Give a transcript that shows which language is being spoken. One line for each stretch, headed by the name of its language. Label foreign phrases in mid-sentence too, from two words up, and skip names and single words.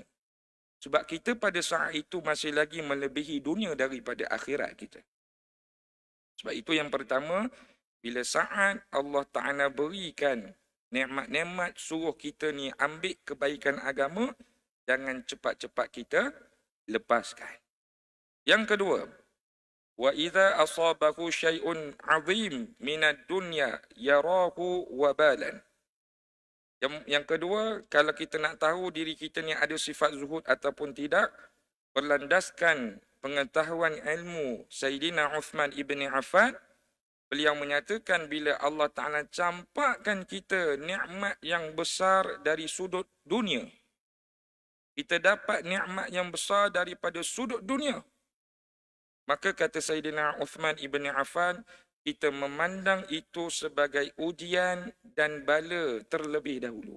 Malay: Sebab kita pada saat itu masih lagi melebihi dunia daripada akhirat kita. Sebab itu yang pertama, bila saat Allah Ta'ala berikan nikmat-nikmat, suruh kita ni ambil kebaikan agama, jangan cepat-cepat kita lepaskan. Yang kedua,
Arabic: وإذا أصابه شيء عظيم من الدنيا يراه وبالا.
Malay: Yang kedua, kalau kita nak tahu diri kita ni ada sifat zuhud ataupun tidak, berlandaskan pengetahuan ilmu Sayyidina Uthman ibn Affan, beliau menyatakan bila Allah Ta'ala campakkan kita nikmat yang besar dari sudut dunia, kita dapat nikmat yang besar daripada sudut dunia, maka kata Sayyidina Uthman ibn Affan, kita memandang itu sebagai ujian dan bala terlebih dahulu.